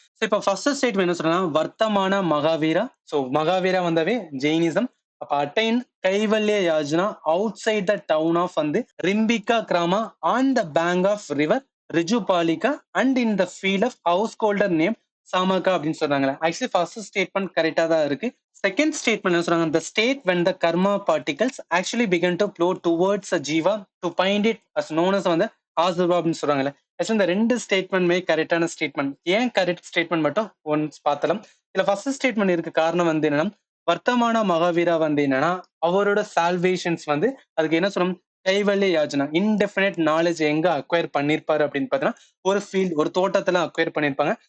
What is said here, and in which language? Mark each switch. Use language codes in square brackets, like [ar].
[ta] So இப்போ first statement என்ன சொல்றேன்னா வர்த்தமான மகாவீரா. ஸோ மகாவீரா வந்தாவே ஜெயினிசம். [en] அப்ப அட்டைன் கைவல்ய யாஜனா outside the town of வந்து ரிம்பிகா கிராமா on the bank of river Rijupalika and in the field of householder name Samaka [ta] அப்படின்னு சொல்றாங்களே. ஆக்சுவலி ஃபர்ஸ்ட் ஸ்டேட்மெண்ட் கரெக்டா தான் இருக்கு. செகண்ட் ஸ்டேட்மெண்ட் என்ன சொல்றாங்க, [en] the state when the karma particles actually begin to flow towards a jiva to find it as known as [ta] வந்து ஆசுவா அப்படின்னு சொல்றாங்கல்ல. ஆக்சுவலி இந்த ரெண்டு ஸ்டேட்மெண்ட்மே கரெக்டான ஸ்டேட்மெண்ட். ஏன் கரெக்ட் ஸ்டேட்மெண்ட் மட்டும் ஒன்ஸ் பார்த்தலாம். இதுல ஃபர்ஸ்ட் ஸ்டேட்மெண்ட் இருக்க காரணம் வந்து என்னன்னா வர்த்தமான மகாவீரா வந்து என்னன்னா அவரோட சால்வேஷன்ஸ் வந்து அதுக்கு என்ன சொல்லணும் கைவல்ய யாஜனா இன்டெஃபினைட் நாலேஜ் எங்க அக்வயர் பண்ணிருப்பாரு அப்படின்னு பாத்தீங்கன்னா ஒரு ஃபீல்ட் ஒரு தோட்டத்துல அக்வயர் பண்ணிருப்பாங்க.